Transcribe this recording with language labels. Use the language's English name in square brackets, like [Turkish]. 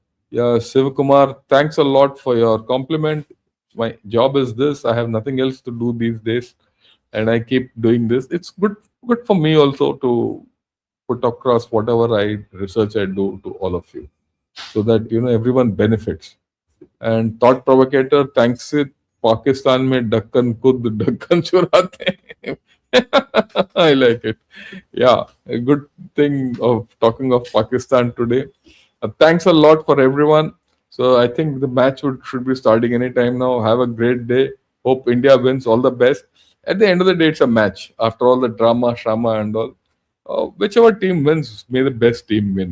[English] Yeah, Sivakumar, thanks a lot for your compliment. My job is this. I have nothing else to do these days, and I keep doing this. It's good for me also to put across whatever research I do to all of you, so that everyone benefits. And thought provocator, thanks it. [Hindi] Pakistan में ढक्कन खुद ढक्कन चुराते हैं. [English] I like it. Yeah, a good thing of talking of Pakistan today. Thanks a lot for everyone. So I think the match should be starting anytime now. Have a great day. Hope India wins. All the best. At the end of the day, it's a match. After all the drama, shama, and all, whichever team wins, may the best team win.